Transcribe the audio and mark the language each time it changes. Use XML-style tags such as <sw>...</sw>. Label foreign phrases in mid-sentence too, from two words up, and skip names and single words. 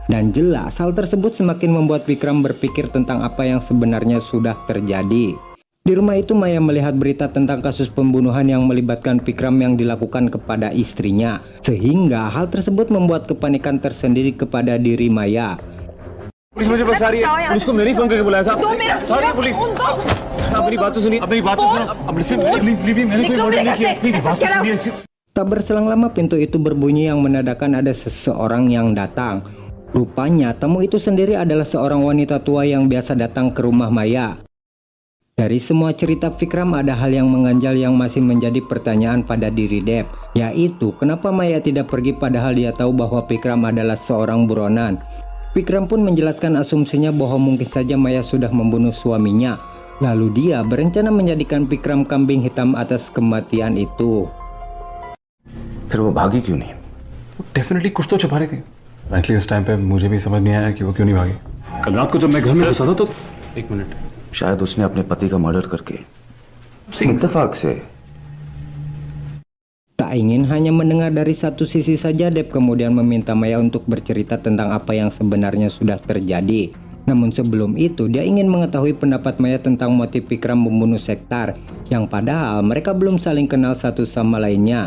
<id>Dan jelas hal tersebut semakin membuat Vikram berpikir tentang apa yang sebenarnya sudah terjadi. Di rumah itu Maya melihat berita tentang kasus pembunuhan yang melibatkan Vikram yang dilakukan kepada istrinya. Sehingga hal tersebut membuat kepanikan tersendiri kepada diri Maya.</id> <hi>पुलिस मुझे बस आ रही है। पुलिस को मैंने ही फोन करके बुलाया था।</hi> <en>sorry police.</en> <hi>आप मेरी बात तो सुनिए। आप मेरी बात तो सुनो। अब</hi> <en>listen please please</en> <hi>मैंने कोई मर्डर नहीं किया। प्लीज बात तो सुनिए।</hi> <id>Tak berselang lama pintu itu berbunyi yang menandakan ada seseorang yang datang. Rupanya tamu itu sendiri adalah seorang wanita tua yang biasa datang ke rumah Maya. Dari semua cerita Vikram ada hal yang mengganjal yang masih menjadi pertanyaan pada diri Depp, yaitu kenapa Maya tidak pergi padahal dia tahu bahwa Vikram adalah seorang buronan. Vikram pun menjelaskan asumsinya bahwa mungkin saja Maya sudah membunuh suaminya. Lalu dia berencana menjadikan Vikram kambing hitam atas kematian itu.</id> <hi>फिर वो भागी क्यों नहीं? डेफिनेटली कुछ तो छुपा रही थी। फ्रैंकली उस टाइम पे मुझे भी समझ नहीं आया कि वो क्यों नहीं भागी। कल रात को जब मैं घर में घुसा था तो एक मिनट। शायद उसने अपने पति का मर्डर करके इत्तेफाक से।</hi> <id>Tak ingin hanya mendengar dari satu sisi saja, Depp kemudian meminta Maya untuk bercerita tentang apa yang sebenarnya sudah terjadi. Namun sebelum itu, dia ingin mengetahui pendapat Maya tentang motif Vikram membunuh Sektar, yang padahal mereka belum saling kenal satu sama lainnya.</id>